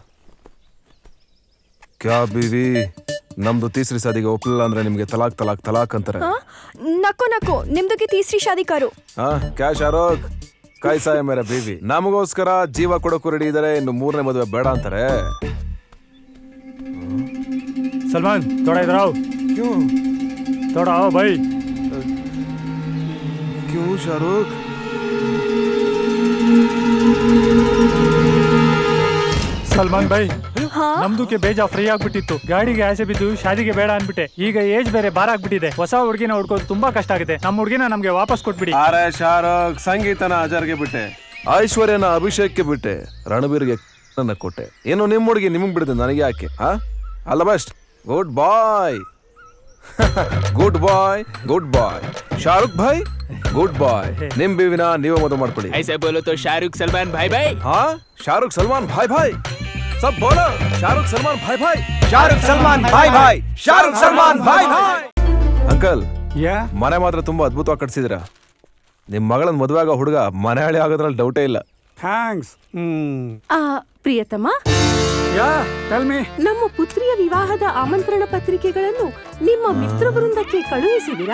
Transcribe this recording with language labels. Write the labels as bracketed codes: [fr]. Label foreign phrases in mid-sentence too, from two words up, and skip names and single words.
[hi] क्या बीवी, [kn] ನಮ್ದು [hi] तीसरी शादीगे [kn] ಒಪ್ಪಲಿಲ್ಲ ಅಂದ್ರೆ ನಿಮ್ಗೆ [hi] तलाक़ तलाक़ तलाक़ [kn] ಅಂತಾರೆ. [hi] नको नको, [kn] ನಿಮ್ದಕ್ಕೆ [hi] तीसरी शादी [kn] ಕಾರು. [hi] क्या शाहरुख़, कैसा है मेरा बीवी? [kn] ನಮಗೋಸ್ಕರ ಜೀವ ಕೊಡೋಕು ರೆಡಿ ಇದಾರೆ, ಇನ್ನು 3ನೇ ಮದುವೆ ಬೇಡ ಅಂತಾರೆ. [hi] सलमान थोड़ा इधर आओ. क्यों? थोड़ा आओ भाई. क्यों शाहरुख? [kn] ಸಲ್ಮಾನ್ ಭಾಯ್, ನಮ್ದುಕ್ಕೆ ಬೇಜ ಫ್ರೀ ಆಗ್ಬಿಟ್ಟಿತ್ತು. ಗಾಡಿಗೆ ಆಸೆ ಬಿದ್ದು ಶಾದಿಗೆ ಬೇಡ ಅನ್ಬಿಟ್ಟೆ. ಈಗ ಏಜ್ ಬೇರೆ ಬಾರ ಆಗ್ಬಿಟ್ಟಿದೆ. ಹೊಸ ಹುಡುಗಿನ ಹುಡ್ಕೋದು ತುಂಬಾ ಕಷ್ಟ ಆಗಿದೆ. ನಮ್ಮ ಹುಡುಗಿನ ನಮ್ಗೆ ವಾಪಸ್ ಕೊಟ್ಬಿಡಿ. ಅರೆ ಶಾರುಖ್, ಸಂಗೀತನ ಅಜರ್ಗೆ ಬಿಟ್ಟೆ, ಐಶ್ವರ್ಯನ ಅಭಿಷೇಕ್ಗೆ ಬಿಟ್ಟೆ, ರಣಬೀರ್ಗೆ ನನ್ನ ಕೊಟ್ಟೆ. ಏನು ನಿಮ್ ಹುಡುಗಿ ನಿಮಗ್ ಬಿಡುತ್ತೆ, ನನಗೆ ಯಾಕೆ? ಅಲ್ಲ ಬೆಸ್ಟ್. [en] good boy, good boy, good boy. [kn] ಶಾರುಖ್ ಭಾಯ್ [en] good boy. [kn] ನಿಮ್ ಬೀವಿನ ನೀವೇ ಮದುವೆ ಮಾಡ್ಕೊಳ್ಳಿ. [hi] ऐसे बोलो तो शाहरुख सलमान भाई भाई. हाँ, शाहरुख सलमान भाई भाई, सब बोलो. शाहरुख सलमान भाई भाई, शाहरुख सलमान भाई भाई, शाहरुख सलमान भाई भाई. [kn] ಅಂಕಲ್, ಮನೆ ಮಾತ್ರ ತುಂಬಾ ಅದ್ಭುತವಾಗಿ ಕಟ್ಸಿದಿರ. ನಿಮ್ ಮಗಳನ್ನ ಮದುವೆ ಆಗೋ ಹುಡುಗ ಮನೆ ಹಳಿ ಆಗೋದ್ರಲ್ಲಿ ಡೌಟೇ ಇಲ್ಲ. ಥ್ಯಾಂಕ್ಸ್. ಪ್ರಿಯತಮ, ನಮ್ಮ ಪುತ್ರಿಯ ವಿವಾಹದ ಆಮಂತ್ರಣ ಪತ್ರಿಕೆಗಳನ್ನು ನಿಮ್ಮ ಮಿತ್ರ ವೃಂದಕ್ಕೆ ಕಳುಹಿಸಿದಿರಾ?